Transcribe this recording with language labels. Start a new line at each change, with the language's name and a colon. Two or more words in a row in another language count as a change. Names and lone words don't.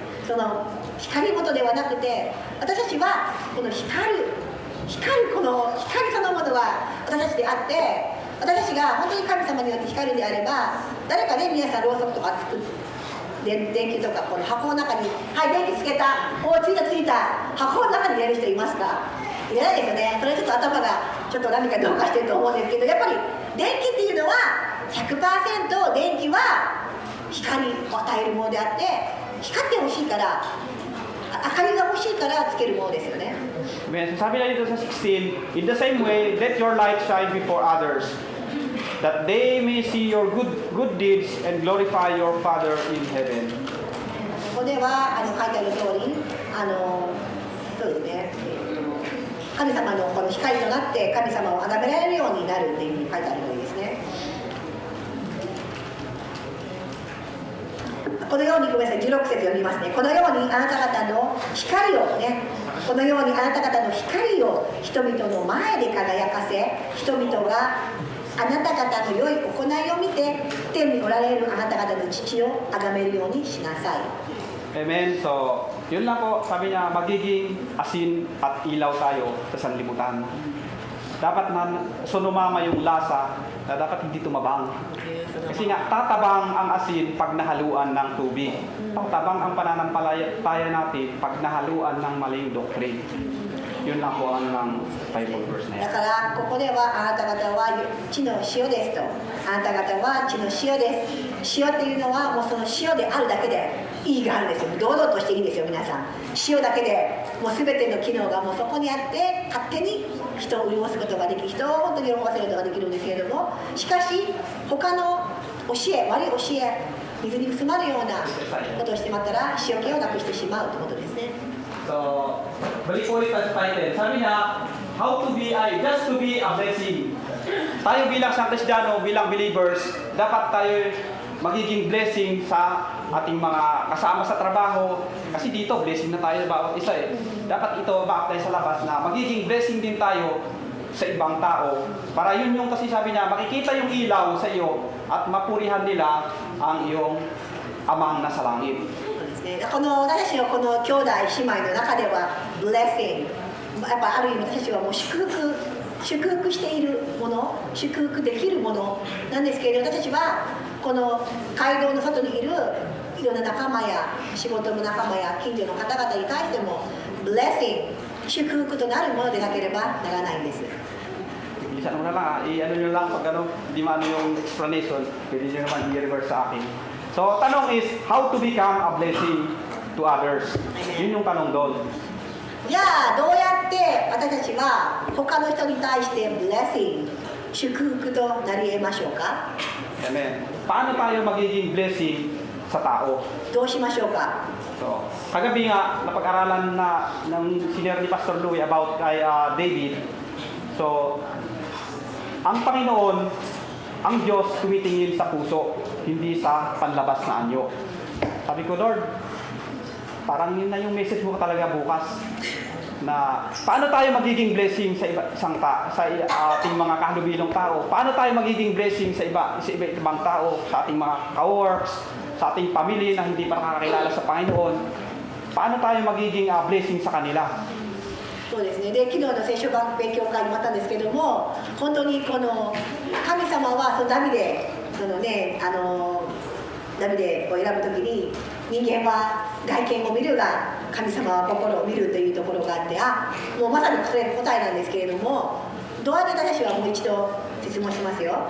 Japanese: その光元ではなくて、私たちはこのこの光そのものは私たちであって、私たちが本当に神様によって光るんであれば、誰かね、皆さんろうそくとか作って電気とかこの箱の中に「はい電気つけた」「おついた」箱の中に入れる人いますか？いらないですよね。それちょっと頭がちょっと何かどうかしてると思うんですけど、やっぱり電気っていうのは 100% 電気は光を与えるものであって、光ってほしいから明かりが欲しいからつけるものですよね。
Filipino: Sabi na dito sa 16,
English: in the same way, let your light shine before others, that they may see your good deeds and glorify your Father in heaven.
Japanese: ここでは書いてある通り、そうですね。神様のこの光となって神様を崇められるようになるっていうふうに書いてある通りですね。このように、ごめんなさい、16節読みますね。このようにあなた方の光をね、このようにあなた方の光を人々の前で輝かせ、人々があなた方の良い行いを見て天におられるあなた方の父を崇めるようにしなさい。 Amen.
Filipino: So, yun lang po, sabi niya, magiging asin at ilaw tayo sa sanlibutan. dapat na sumama yung lasa na dapat hindi tumabang. Kasi nga, tatabang ang asin pag nahaluan ng tubig. Tatabang ang pananampalataya natin pag nahaluan ng maling doctrine. Yun lang po ang ng
English: Bible verse
Filipino: na
Japanese: だ
Filipino: yan.
Japanese: からここではあなた方は地の塩ですと、あなた方は地の塩です。塩っていうのはもうその塩であるだけで意義があるんですよ。堂々としていいんですよ皆さん。塩だけでもう全ての機能がもうそこにあって勝手に人を潤すことができ、人を本当に喜ばせることができるんですけれども、しかし他の教え、悪い教え、水に薄まるようなことをしてまったら塩気をなくしてしまうということですね。
Filipino: So, balik po ulit tayo sa title. Sabi niya,
English: just to be a blessing.
Filipino: Tayo bilang San Cristiano, bilang believers, dapat tayo magiging blessing sa ating mga kasama sa trabaho. Kasi dito, blessing na tayo bawat isa eh. Dapat ito ma-apply sa labas na magiging blessing din tayo sa ibang tao. Para yun yung kasi sabi niya, makikita yung ilaw sa iyo at mapurihan nila ang iyong amang nasa langit.
Japanese: この私たちのこの兄弟姉妹の中ではブレッシング、やっぱある意味私たちはもう祝福しているもの、祝福できるものなんですけれども、私たちはこの街道の外にいるいろんな仲間や仕事の仲間や近所の方々に対してもブレッシング、祝福となるものでなければならないんです。
Filipino: Isa naman na lang, i-ano nyo lang pag ano, di maano yung explanation, pwede nyo naman i-reverse sa akin.
English: So, tanong is, how to become a blessing to others?
Filipino: Yun yung tanong doon.
Japanese: じゃあどうやって私たちは他の人に対してブレッシング、祝福となり得ましょうか？ Amen.
Filipino: Paano tayo magiging blessing sa tao?
Japanese: どうしましょうか？
Filipino: So, kagabi nga, napag-aralan na ng senior ni Pastor Louie about kay David. So, ang Panginoon, ang Diyos tumitingin sa puso, hindi sa panlabas na anyo. Sabi ko, Lord, parang yun na yung message mo talaga bukas na paano tayo magiging blessing sa ating mga kahalubilong tao? Paano tayo magiging blessing sa ibang tao, sa ating mga ka-works, sa ating pamilya na hindi pa nakakakilala sa Panginoon? Paano tayo magiging blessing sa kanila?
Japanese: そうですね。で、昨日の聖書学勉強会にもあったんですけども、本当にこの神様はそのダビデを選ぶときに人間は外見を見るが神様は心を見るというところがあって、もうまさにそれ答えなんですけれども、どうやって私たちはもう一度質問しますよ。